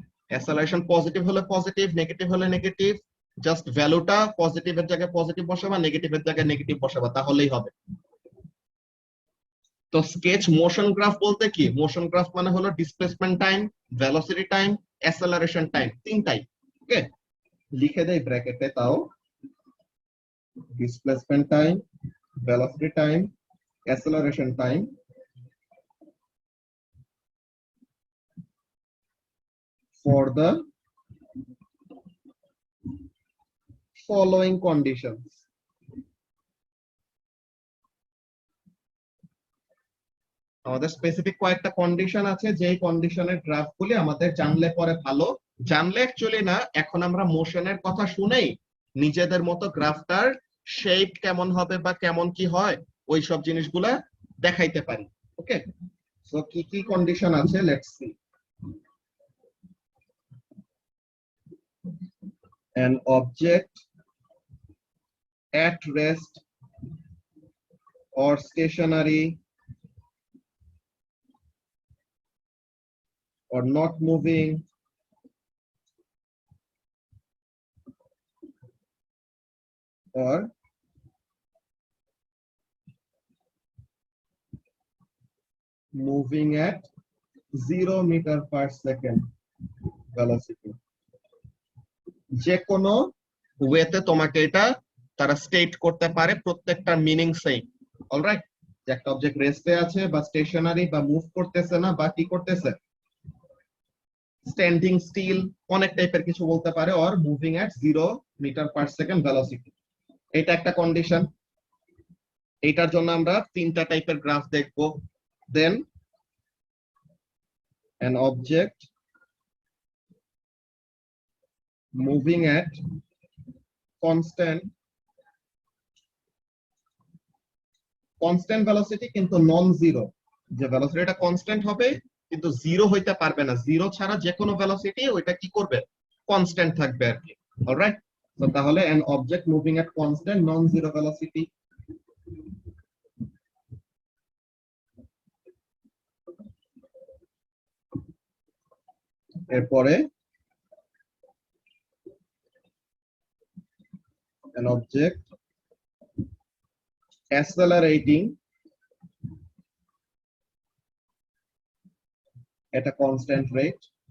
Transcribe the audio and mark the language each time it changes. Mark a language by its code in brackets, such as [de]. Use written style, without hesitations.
[bn] অ্যাসেলারেশন positive হলে positive, negative হলে negative, just ভ্যালুটা পজিটিভের জায়গায় পজিটিভ বসাবা, নেগেটিভের জায়গায় নেগেটিভ বসাবা, তাহলেই হবে। তো স্কেচ মোশন গ্রাফ বলতে কি, মোশন গ্রাফ মানে হলো displacement time, velocity time, অ্যাসেলারেশন time, তিনটাই। ওকে, লিখে দেই ব্র্যাকেটে তাও, [en] displacement time, velocity time, acceleration time for the following conditions. [bn] আমাদের স্পেসিফিক কয়েকটা কন্ডিশন আছে, যেই কন্ডিশনের গ্রাফগুলি আমাদের জানলে পরে ভালো। জানলে অ্যাকচুয়ালি না, এখন আমরা মোশনের কথা শুনেই নিজেদের মতো গ্রাফটার শেপ কেমন হবে বা কেমন কি হয় ওই সব জিনিসগুলা দেখাইতে পারি। ওকে, সো কি কি কন্ডিশন আছে, let's see. [en] An object at rest or stationary or not moving or moving at 0 meter per second velocity, [bn] যে কোনো ওয়েতে তোমাকে এটা তারা স্টেট করতে পারে, প্রত্যেকটা মিনিং সেম। অলরাইট, যে একটা অবজেক্ট রেস্টে আছে বা স্টেশনারি বা মুভ করতেছে না বা কি করতেছে, স্ট্যান্ডিং স্টিল, অনেক টাইপের কিছু বলতে পারে, or moving at 0 metre per second velocity. এটা একটা কন্ডিশন। এইটার জন্য আমরা তিনটা টাইপের গ্রাফ দেখব। দেন [en] an object moving at constant velocity [bn] কিন্তু নন জিরো, যে ভেলোসিটিটা কনস্ট্যান্ট হবে কিন্তু জিরো হইতে পারবে না, জিরো ছাড়া যে কোনো ভেলোসিটি ওইটা কি করবে, কনস্ট্যান্ট থাকবে আর কি। অলরাইট, তো তাহলে [en] an object moving at constant non-zero velocity. [bn] এরপরে [en] an object accelerating at a constant rate.